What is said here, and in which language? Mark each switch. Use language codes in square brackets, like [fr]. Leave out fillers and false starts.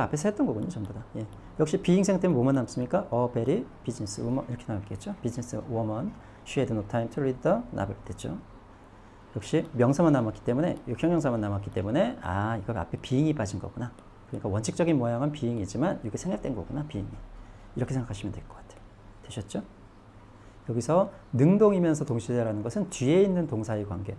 [ko] 앞에서 했던 거군요, 전부 다. 예. 역시 being 생 때문에 뭐만 남습니까? [en] A very business woman [ko] 이렇게 나왔겠죠. [en] business woman. She had no time to read the novel [ko] 됐죠. 역시 명사만 남았기 때문에 형용사만 남았기 때문에 이거 앞에 being이 빠진 거구나. 그러니까 원칙적인 모양은 being이지만 이게 생략된 거구나, being이. 이렇게 생각하시면 될 것 같아요. 되셨죠? 여기서 능동이면서 동시대라는 것은 뒤에 있는 동사의 관계.